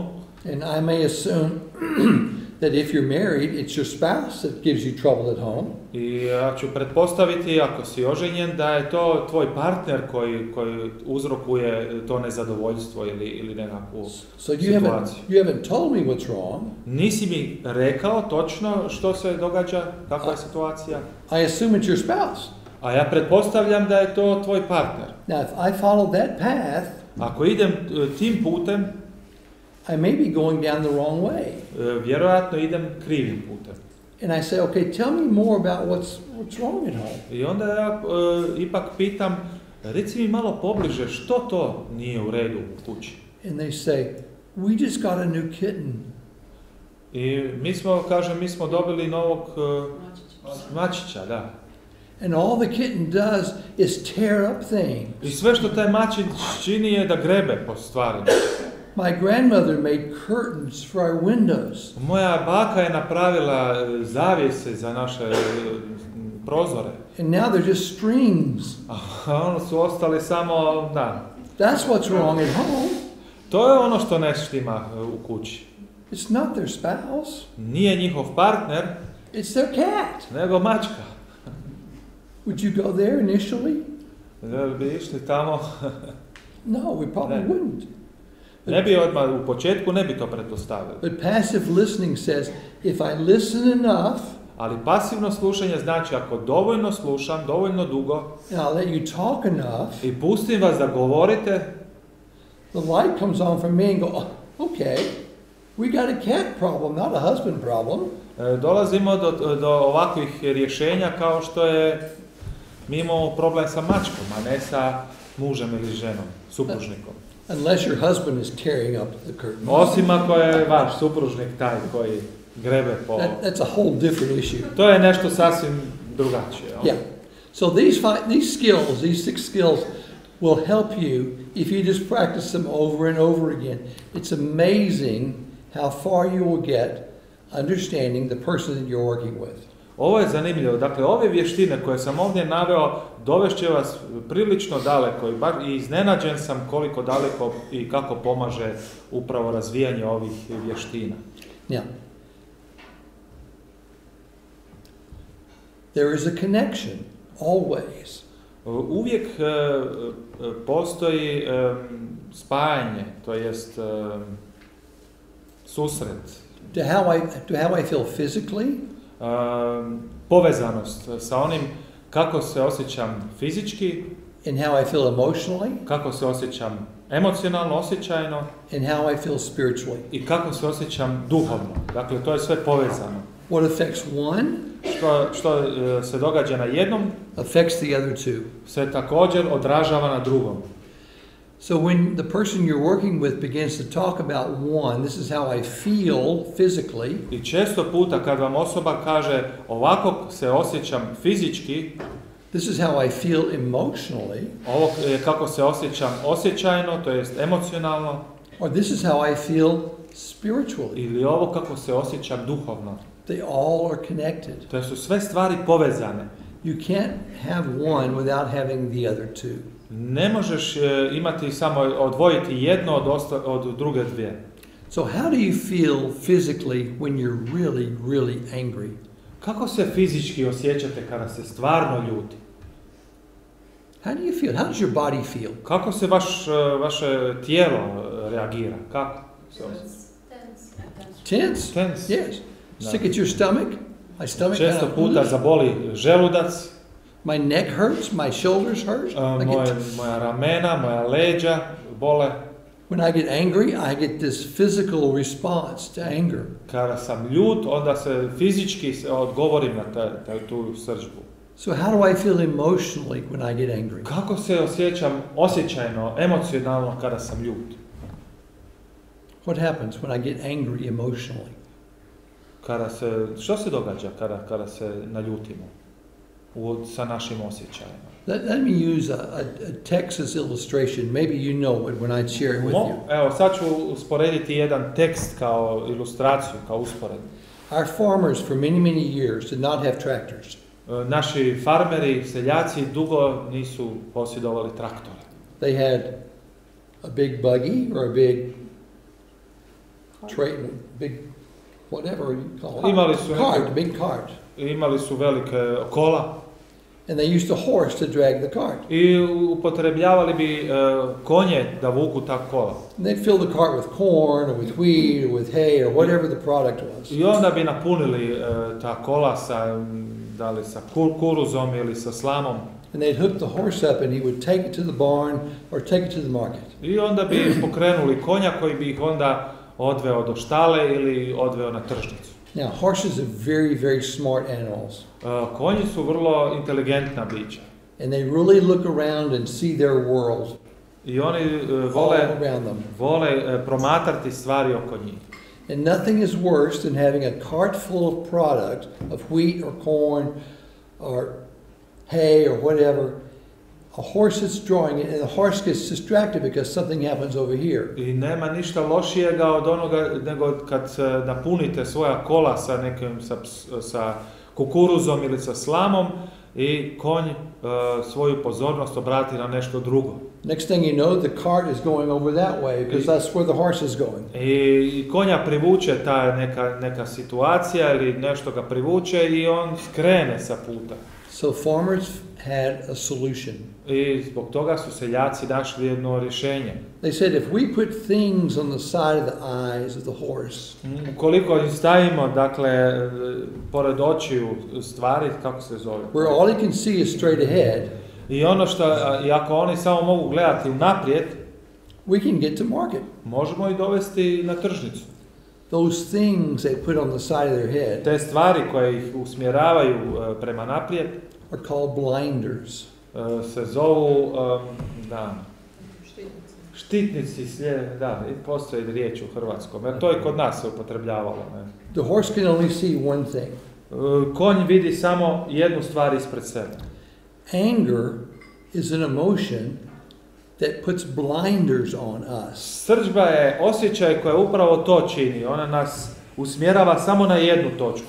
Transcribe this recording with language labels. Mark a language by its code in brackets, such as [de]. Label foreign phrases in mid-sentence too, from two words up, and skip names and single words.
[en] And I may assume that if you're married, it's your spouse that gives you trouble at home. [hr] I ja ću pretpostaviti, ako si oženjen, da je to tvoj partner koji uzrokuje to nezadovoljstvo ili nekakvu situaciju. [en] You haven't told me what's wrong. [hr] Nisi mi rekao točno što se događa, kakva je situacija. [en] I assume it's your spouse. [hr] A ja pretpostavljam da je to tvoj partner. [en] Now, if I follow that path, [hr] ako idem tim putem, [en] I may be going down the wrong way. [hr] Vjerojatno idem krivim putem. [en] And I say, okay, tell me more about what's wrong at home. [hr] I onda ja ipak pitam, reci mi malo pobliže, što to nije u redu u kući? [en] And they say, we just got a new kitten. [hr] I mi smo dobili novog mačića, da. [en] And all the kitten does is tear up things. [hr] I sve što taj mačić čini je da grebe po stvarima. [en] My grandmother made curtains for our windows. [hr] Moja baka je napravila zavjese za naše prozore. [en] And now they're just strings. [hr] A ono su ostali samo, da. [en] That's what's wrong at home. [hr] To je ono što ne štima u kući. [en] It's not their spouse. [hr] Nije njihov partner, [en] It's their cat. [hr] nego mačka. [en] Would you go there initially? [hr] Da bi išli tamo, [en] No, we probably [hr] Ne. [en] wouldn't. [hr] ne bi odmah u početku ne bi to pretpostavili. [en] But passive listening says, if I listen enough, [hr] Ali pasivno slušanje znači ako dovoljno slušam, dovoljno dugo [en] and I'll let you talk enough, [hr] i pustim vas da govorite, [en] the light comes on from me and go, oh, okay, we got a cat problem, not a husband problem. [hr] dolazimo do ovakvih rješenja kao što je mi imamo problem sa mačkom, a ne sa mužem ili ženom, supružnikom. [en] Unless your husband is tearing up the curtain. [hr] Osim ako je vaš supružnik taj koji grebe po... [en] That's a whole different issue. [hr] To je nešto sasvim drugačije. [en] Yeah. So these skills, these 6 skills, will help you if you just practice them over and over again. It's amazing how far you will get understanding the person that you're working with. [hr] Ovo je zanimljivo. Dakle, ove vještine koje sam ovdje naveo dovešće vas prilično daleko i iznenađen sam koliko daleko i kako pomaže upravo razvijanje ovih vještina. [en] Now, there is a connection, always. [hr] Uvijek postoji spajanje, to jest susret. [en] To how I feel physically, [hr] Povezanost sa onim kako se osjećam fizički, [en] and how I feel emotionally, [hr] kako se osjećam emocionalno, osjećajno [en] and how I feel spiritually. [hr] i kako se osjećam duhovno. Dakle, to je sve povezano. [en] What affects one [hr] Što se događa na jednom, [en] affects the other two. [hr] se također odražava na drugom. [en] So when the person you're working with begins to talk about one, this is how I feel physically, [hr] I često puta kad vam osoba kaže ovako se osjećam fizički, [en] this is how I feel emotionally, [hr] ovo je kako se osjećam osjećajno, to jest emocionalno, [en] or this is how I feel spiritually. [hr] ili ovo kako se osjećam duhovno. [en] They all are connected. [hr] To su sve stvari povezane. [en] You can't have one without having the other two. [hr] Ne možeš imati samo odvojiti jedno od druge dvije. [en] So how do you feel physically when you're really, really angry? [hr] Kako se fizički osjećate kada se stvarno ljuti? [en] How do you feel? How does your body feel? [hr] Kako se vaše tijelo reagira? Kako se osjeća? [en] Tense? Tense. Yes. No. Sick at your stomach? My stomach [hr] Često [en] kinda [hr] puta [en] hurts. [hr] zaboli želudac, [en] My neck hurts, my shoulders hurt. [hr] moja ramena, moja leđa bole. [en] When I get angry, I get this physical response to anger. [hr] Kada sam ljut, onda se fizički odgovorim na tu srdžbu. [en] So how do I feel emotionally when I get angry? [hr] Kako se osjećam osjećajno, emocionalno kada sam ljut? [en] What happens when I get angry emotionally? [hr] Što se događa kada se naljutimo sa našim osjećajima? [en] Let me use a Texas illustration. Maybe you know it when I share it with you. [hr] Evo, sad ću usporediti jedan tekst kao ilustraciju, kao usporedbu. [en] Our farmers for many, many years did not have tractors. [hr] Naši farmeri, seljaci dugo nisu posjedovali traktore. [en] They had a big buggy or a big whatever you call it. [hr] Imali su [en] Cart, a big cart. [hr] Imali su velike kola [en] And they used a horse to drag the cart. [hr] i upotrebljavali bi konje da vuku ta kola. [en] And they'd fill the cart with corn or with wheat or with hay or whatever the product was. [hr] I onda bi napunili ta kola da li sa kukuruzom ili sa slamom. [en] And they'd hook the horse up and he would take it to the barn or take it to the market. [hr] I onda bi pokrenuli konja koji bi ih onda odveo do štale ili odveo na tržnicu. [en] Now, horses are very, very smart animals. [hr] Konji su vrlo inteligentna bića. [en] And they really look around and see their world. [hr] I oni [en] all around them. [hr] vole promatrati stvari oko njih. [en] And nothing is worse than having a cart full of product, of wheat or corn or hay or whatever, a horse is drawing it and the horse gets distracted because something happens over here. [hr] I nema ništa lošijega od onoga nego kad napunite svoja kola sa nekim sa kukuruzom ili sa slamom i konj svoju pozornost obrati na nešto drugo. [en] Next thing you know, the cart is going over that way because that's where the horse is going. [hr] I konja privuče ta neka situacija ili nešto ga privuče i on skrene sa puta. [en] So farmers had a solution. [hr] I zbog toga su seljaci našli jedno rješenje. [en] They said if we put things on the side of the eyes of the horse, [hr] Ukoliko im stavimo, dakle, pored očiju stvari, kako se zove? [en] where all he can see is straight ahead, [hr] I ono što, i ako oni samo mogu gledati unaprijed, [en] we can get to market. [hr] možemo ih dovesti na tržnicu. [en] Those things they put on the side of their head [hr] Te stvari koje ih usmjeravaju prema naprijed [en] are called blinders. [hr] se zovu, štitnici, da, postoji riječ u hrvatskom, jer to i kod nas se upotrebljavalo. Ne? [en] The horse can only see one thing. [hr] Konj vidi samo jednu stvar ispred sebe. [en] Anger is an emotion that puts blinders on us. [hr] Srdžba je osjećaj koja upravo to čini. Ona nas usmjerava samo na jednu točku.